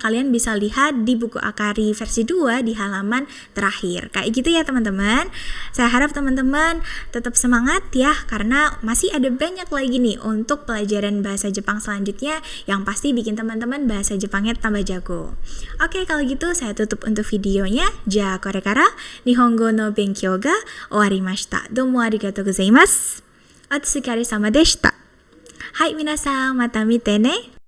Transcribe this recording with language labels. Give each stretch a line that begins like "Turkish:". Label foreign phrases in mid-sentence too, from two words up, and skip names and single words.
Indonesian: Kalian bisa lihat di buku akari versi 2 di halaman terakhir. Kayak gitu ya, teman-teman. Saya harap teman-teman tetap semangat ya, karena masih ada banyak lagi nih untuk pelajaran bahasa Jepang selanjutnya yang pasti bikin teman-teman bahasa Jepangnya tambah jago. Oke, kalau gitu saya tutup untuk videonya.
Japanese: じゃ、これから日本語の勉強が終わりました. どうもありがとうございます。お疲れ様でした. はい皆さん、また見てね.